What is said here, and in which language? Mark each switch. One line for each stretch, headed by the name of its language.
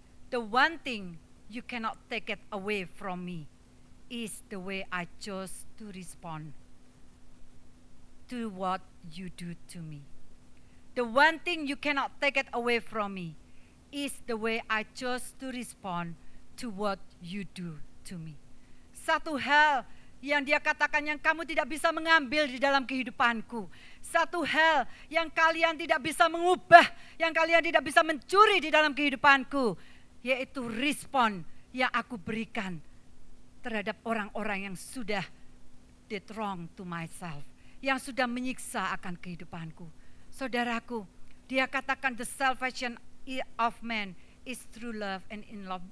English: The one thing you cannot take it away from me is the way I chose to respond to what you do to me. The one thing you cannot take it away from me is the way I chose to respond to what you do to me.
Indonesian: Satu hal yang dia katakan yang kamu tidak bisa mengambil di dalam kehidupanku. Satu hal yang kalian tidak bisa mengubah, yang kalian tidak bisa mencuri di dalam kehidupanku, yaitu respon yang aku berikan terhadap orang-orang yang sudah
English: did wrong to myself,
Indonesian: yang sudah menyiksa akan kehidupanku.
English: Saudaraku,
Indonesian: dia katakan
English: the salvation of man is through love and in love.